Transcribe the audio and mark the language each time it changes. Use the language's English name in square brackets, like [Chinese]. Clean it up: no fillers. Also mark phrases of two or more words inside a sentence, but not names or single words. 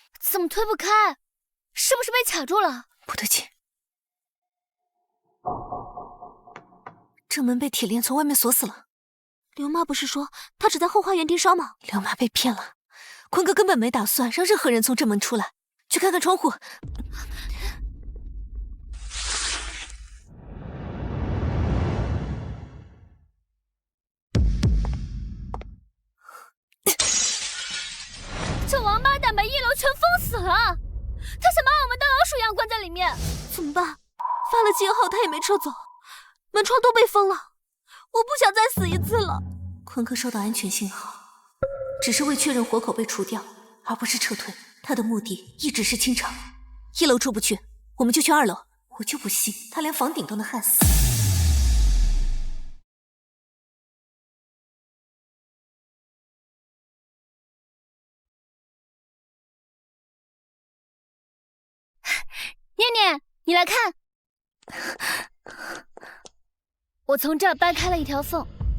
[Chinese] 怎么推不開？是不是被卡住了？不對勁，正門被鐵鏈從外面鎖死了。劉媽不是說她只在後花園盯梢嗎？劉媽被騙了，坤哥根本沒打算讓任何人從正門出來。去看看窗戶。這王八蛋把一樓全封死了，他想把我們當老鼠一樣關在裡面。怎麼辦？發了信號他也沒撤走，門窗都被封了。我不想再死一次了。坤哥收到安全信號，只是為確認活口被除掉，而不是撤退。他的目的一直是清場。一樓出不去，我們就去2樓。我就不信他連房頂都能焊死。念念，你來看，我從這兒掰開了一條縫。